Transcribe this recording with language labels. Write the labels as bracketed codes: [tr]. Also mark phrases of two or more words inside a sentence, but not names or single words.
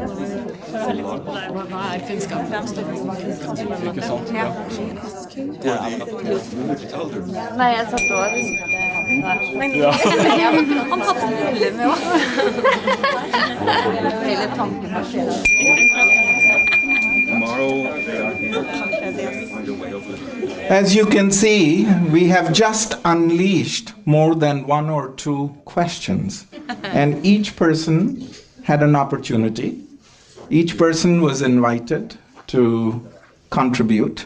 [no] Hva er kunnskap? Ikke sant? Ja. Nei, jeg satt også. Men han hadde briller med også. Hele tanken var [en] As you can see, we have just unleashed more than 1 or 2 questions. And each person had an opportunity. Each person was invited to contribute.